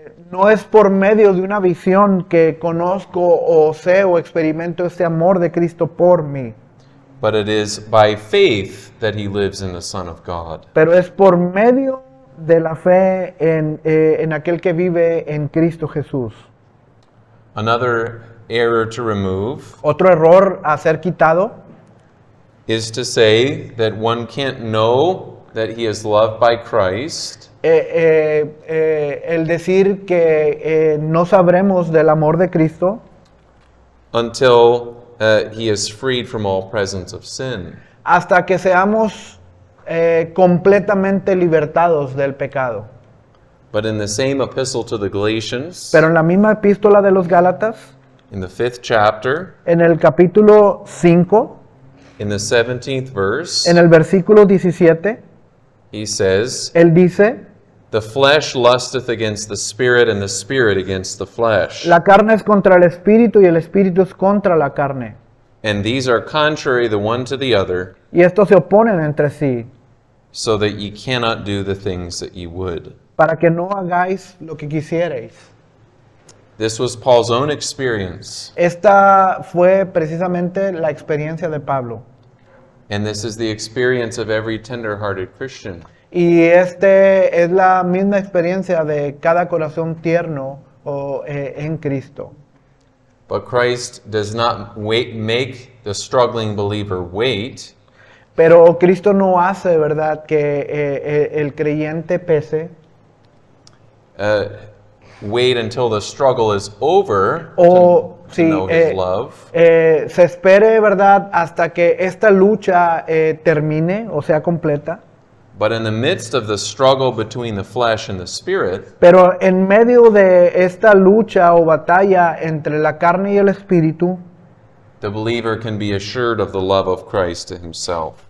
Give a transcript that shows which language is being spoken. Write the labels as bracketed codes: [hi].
[es] No es por medio de una visión que conozco o sé o experimento este amor de Cristo por mí, [en] But it is by faith that he lives in the Son of God. [es] pero es por medio de la fe en aquel que vive en Cristo Jesús. [en] Another error to remove [es] Otro error a ser quitado [en] is to say that one can't know that he is loved by Christ [es] el decir que no sabremos del amor de Cristo [en] until he is freed from all presence of sin. [es] hasta que seamos completamente libertados del pecado. [en] But in the same epistle to the Galatians, [es] Pero en la misma epístola de los Gálatas, [en] in the 5th chapter, [es] en el capítulo 5, [en] in the 17th verse, [es] en el versículo 17, [en] he says, [es] él dice, [en] "The flesh lusteth against the spirit, and the spirit against the flesh. [es] la carne es contra el espíritu y el espíritu es contra la carne. [en] And these are contrary the one to the other, [es] Y estos se oponen entre sí, [en] so that ye cannot do the things that ye would." [es] para que no hagáis lo que quisierais. [en] This was Paul's own experience, [es] Esta fue precisamente la experiencia de Pablo. [en] and this is the experience of every tender-hearted Christian. [es] Y este es la misma experiencia de cada corazón tierno en Cristo. [en] But Christ does not make the struggling believer wait. [es] Pero Cristo no hace, ¿verdad?, que el creyente pese [en] Wait until the struggle is over [es] o [en] to [es] sí, [en] know his love. [es] se espere, ¿verdad?, hasta que esta lucha termine o sea completa. [en] But in the midst of the struggle between the flesh and the spirit, [es] Pero en medio de esta lucha o batalla entre la carne y el espíritu, [en] the believer can be assured of the love of Christ to himself.